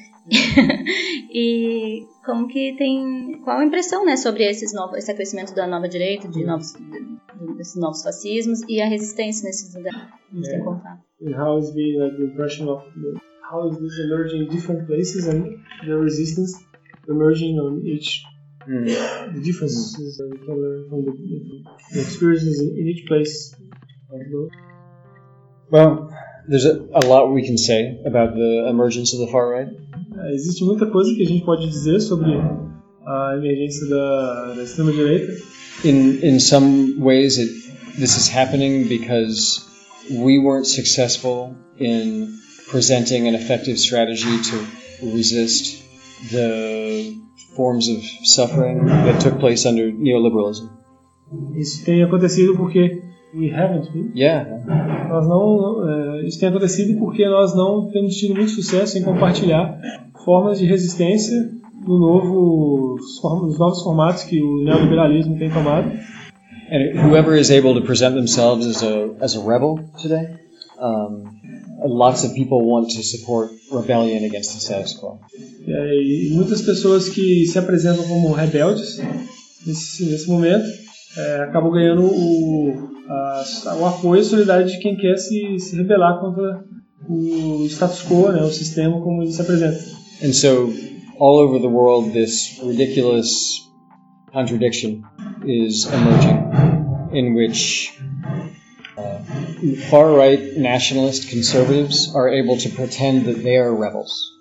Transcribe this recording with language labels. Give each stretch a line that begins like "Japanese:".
Portuguese: E como que tem, qual a impressão, né, sobre esses novos, esse crescimento da nova direita, de novos, desses novos fascismos e a resistência nesses lugares?
English: And how is the, like, the impression of the, how is this emerging in different places and the resistance emerging on each the differences that we can learn from the experiences in each place? Well, there's a lot we can say about the emergence of the far right.
Portuguese: Existe muita coisa que a gente pode dizer sobre a emergência da extrema direita.
English: In some ways, this is happening because we weren't successful in presenting an effective strategy to resist the forms of suffering that took place under neoliberalism.
Portuguese: Isso tem acontecido porque
English: we haven't been. Yeah.
Portuguese: Nós não, isso tem acontecido porque nós não temos tido muito sucesso em compartilhar formas de resistência no novo, nos novos formatos que o neoliberalismo tem tomado.
English: And whoever is able to present themselves as a rebel today, lots of people want to support rebellion against the status quo.
Portuguese: E muitas pessoas que se apresentam como rebeldes nesse momento acabam ganhando o apoio e a solidariedade de quem quer se rebelar contra o status quo, né, o sistema como ele se apresenta.
English: And so, all over the world, this ridiculous contradiction is emerging, in which far-right nationalist conservatives are able to pretend that they are rebels.